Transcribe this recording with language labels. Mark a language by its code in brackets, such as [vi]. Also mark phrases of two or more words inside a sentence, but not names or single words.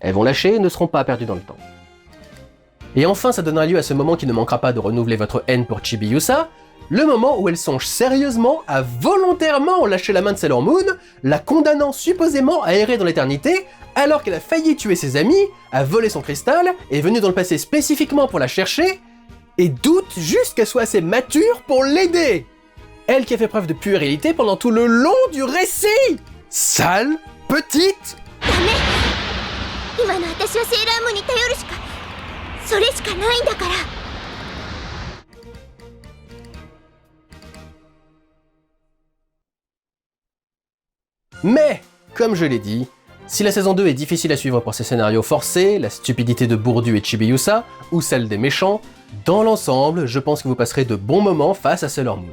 [fr] elles vont lâcher et ne seront pas perdues dans le temps. Et enfin, ça donnera lieu à ce moment qui ne manquera pas de renouveler votre haine pour Chibi-Yusa, le moment où elle songe sérieusement à volontairement lâcher la main de Sailor Moon, la condamnant supposément à errer dans l'éternité, alors qu'elle a failli tuer ses amis, a volé son cristal, est venue dans le passé spécifiquement pour la chercher, et doute juste qu'elle soit assez mature pour l'aider. Elle qui a fait preuve de puérilité pendant tout le long du récit. Sale petite. [ja] 今の私はセーラームーンに頼るしかそれしかないんだから。 [fr] Mais, comme je l'ai dit, si la saison 2 est difficile à suivre pour ses scénarios forcés, la stupidité de Bourdu et Chibi-Yusa, ou celle des méchants, dans l'ensemble, je pense que vous passerez de bons moments face à Sailor Moon.